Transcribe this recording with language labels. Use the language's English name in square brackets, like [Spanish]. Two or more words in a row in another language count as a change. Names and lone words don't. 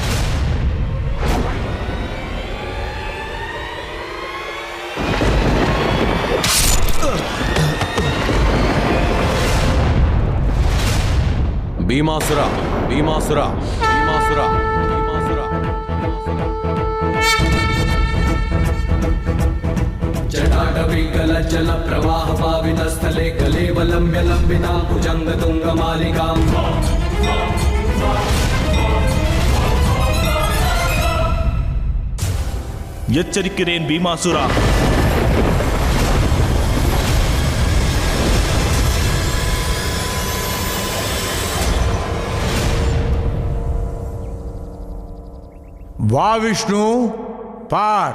[Tamil] பீமாசுரா, பீமாசுரா, பீமாசுரா, பீமாசுரா. [Sanskrit] जटाटविकलज्जल प्रवाह पावितस्थले कलेवलम्ब्य लम्बितां भुजङ्गतुङ्गमालिकां [Tamil] எச்சரிக்கிறேன் பீமாசுரா. வா விஷ்ணு, பார்.